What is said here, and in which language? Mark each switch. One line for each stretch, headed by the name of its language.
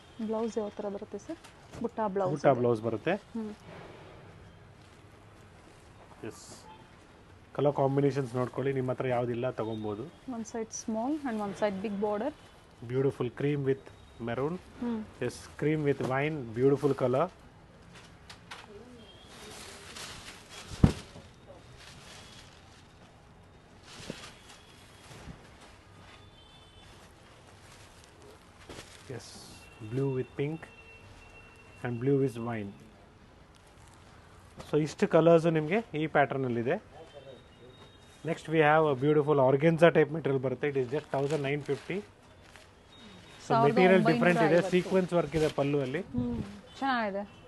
Kannada: Blouse ಯಾವ ಥರ ಬರುತ್ತೆ ಸರ್? ಬುಟ್ಟ ಬ್ಲೌಸ್ ಬರುತ್ತೆ. ಎಸ್, ಕಲರ್ ಕಾಂಬಿನೇಷನ್ಸ್ ನೋಡ್ಕೊಳ್ಳಿ, ನಿಮ್ಮ ಹತ್ರ ಯಾವುದಿಲ್ಲ ತಗೊಬೋದು.
English: One side small and one side big border. Beautiful cream with maroon. Yes, cream with wine. Beautiful color. Yes, blue with pink and blue with wine. So
Kannada: ಇಷ್ಟು colours ನಿಮಗೆ ಈ ಪ್ಯಾಟರ್ನಲ್ಲಿದೆ.
English: Next we have a beautiful organza type material ಬರುತ್ತೆ. It is just 1950. So material different ಇದೆ, sequence work
Kannada: ಇದೆ ಪಲ್ಲು ಅಲ್ಲಿ, ಚೆನ್ನಾಗಿದೆ.